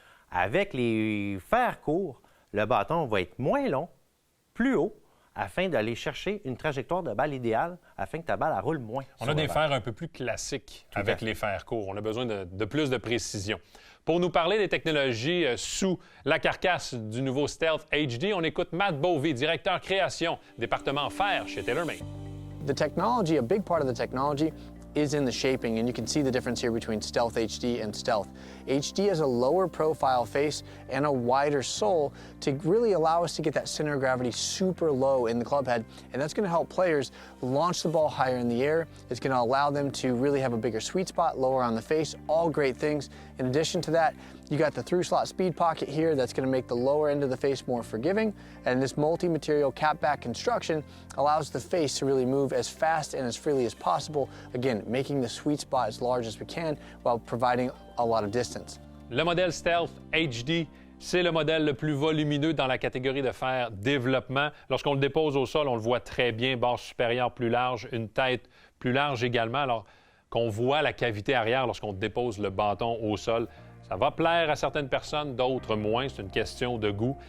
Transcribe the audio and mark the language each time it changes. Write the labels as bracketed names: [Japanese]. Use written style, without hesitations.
[French] Avec les fers courts, le bâton va être moins long, plus haut, afin d'aller chercher une trajectoire de balle idéale, afin que ta balle elle roule moins. On a des fers un peu plus classiques avec les fers courts. On a besoin de plus de précision. Pour nous parler des technologies sous la carcasse du nouveau Stealth HD, on écoute Matt Bovey, directeur création, département fer chez TaylorMade. [English] The technology, a big part of the technology is in the shaping, and you can see the difference here between Stealth HD and Stealth. HD has a lower profile face and a wider sole to really allow us to get that center of gravity super low in the club head, and that's going to help players launch the ball higher in the air. It's going to allow them to really have a bigger sweet spot, lower on the face, all great things. In addition to that, you got the through slot speed pocket here that's going to make the lower end of the face more forgiving, and this multi-material cap back construction allows the face to really move as fast and as freely as possible, again, making the sweet spot as large as we can while providing a lot of distance. [French] Le modèle Stealth HD, c'est le modèle le plus volumineux dans la catégorie de fer développement. Lorsqu'on le dépose au sol, on le voit très bien, barre supérieure plus large, une tête plus large également, alors qu'on voit la cavité arrière lorsqu'on dépose le bâton au sol. Ça va plaire à certaines personnes, d'autres moins. C'est une question de goût.